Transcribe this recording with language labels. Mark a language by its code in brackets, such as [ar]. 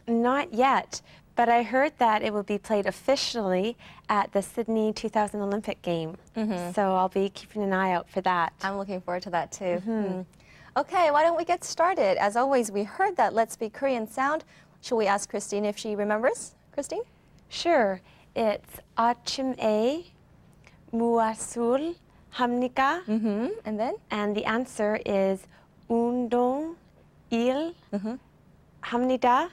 [en] Not yet, but I heard that it will be played officially at the Sydney 2000 Olympic game. So I'll be keeping an eye out for that. I'm looking forward to that too. Okay, why don't we get started? As always, we heard that Let's Speak Korean sound. Shall we ask Christine if she remembers? Christine? Sure. It's [ko] 아침에 무엇을 합니까? [en] And then? And the answer is [ko] 운동 일 합니다.